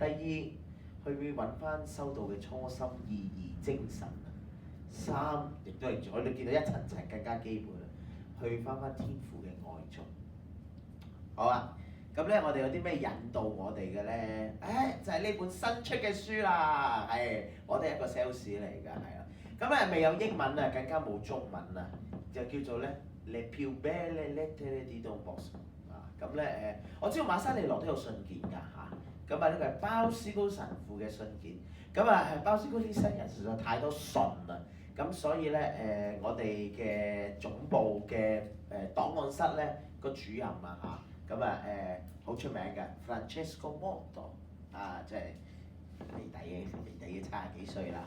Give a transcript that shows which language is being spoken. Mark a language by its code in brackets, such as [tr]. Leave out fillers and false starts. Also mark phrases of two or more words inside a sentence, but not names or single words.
[yue] 第二，去揾翻修道嘅初心、意義、精神。3亦都係我哋見到一層層更加基本啦，去翻天父嘅愛中。好啊，咁咧我哋有啲咩引導我哋嘅咧？就係呢本新出嘅書啦，係我哋一個 sales 嚟㗎，係啦。咁未有英文啊，更加冇中文啊，就叫做咧 Le più belle lettere di Don Bosco 啊。咁咧我知道馬沙利諾都有信件㗎嚇。咁呢個係鮑思高神父嘅信件。咁鮑思高啲新人實在太多信啦。咁所以咧我哋嘅總部嘅檔案室咧個主任啊嚇，好出名嘅 Francesco Motto 即係微底嘅70幾歲啦。